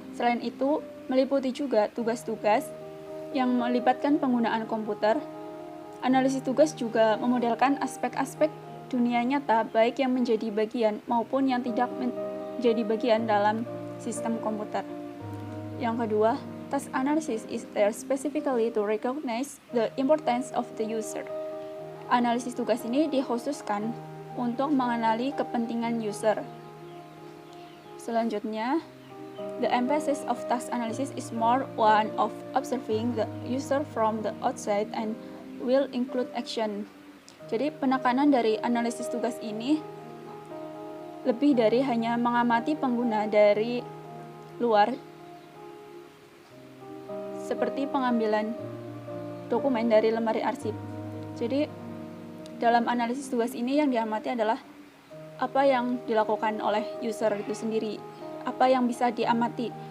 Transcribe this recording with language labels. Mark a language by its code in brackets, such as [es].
[id] Selain itu, meliputi juga tugas-tugas yang melibatkan penggunaan komputer. Analisis tugas juga memodelkan aspek-aspek dunia nyata, baik yang menjadi bagian maupun yang tidak menjadi bagian dalam sistem komputer. Yang kedua, [en] task analysis is there specifically to recognize the importance of the user. [id] Analisis tugas ini dikhususkan untuk mengenali kepentingan user. Selanjutnya, [en] the emphasis of task analysis is more one of observing the user from the outside and will include action. [id] Jadi penekanan dari analisis tugas ini lebih dari hanya mengamati pengguna dari luar, seperti pengambilan dokumen dari lemari arsip. Jadi dalam analisis tugas ini yang diamati adalah apa yang dilakukan oleh user itu sendiri, apa yang bisa diamati.